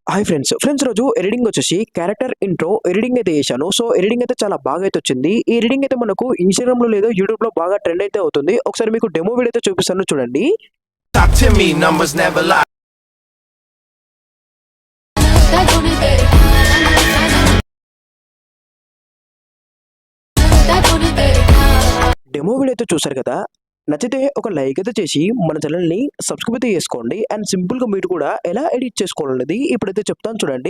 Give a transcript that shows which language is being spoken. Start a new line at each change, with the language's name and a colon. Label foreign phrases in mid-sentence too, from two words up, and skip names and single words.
English: Hi friends
Telugu: రోజు ఎడిటింగ్ వచ్చేసి
English: character intro editing
Telugu: అయితే చేశాను.
English: so editing
Telugu: అయితే చాలా బాగా అయితే వచ్చింది. ఈ ఎడిటింగ్ అయితే మనకు ఇన్‌స్టాగ్రామ్‌లో లేదా యూట్యూబ్‌లో బాగా ట్రెండ్ అయితే అవుతుంది. ఒకసారి మీకు
English: demo video
Telugu: అయితే చూపిస్తాను చూడండి.
English: Talk to me, numbers never lie. demo video
Telugu: అయితే చూసారు కదా! నచ్చితే ఒక లైక్ అయితే చేసి మన ఛానెల్‌ని సబ్స్క్రైబ్ అయితే చేసుకోండి. అండ్ సింపుల్‌గా మీరు కూడా ఎలా ఎడిట్ చేసుకోవాలనేది ఇప్పుడైతే చెప్తాను చూడండి.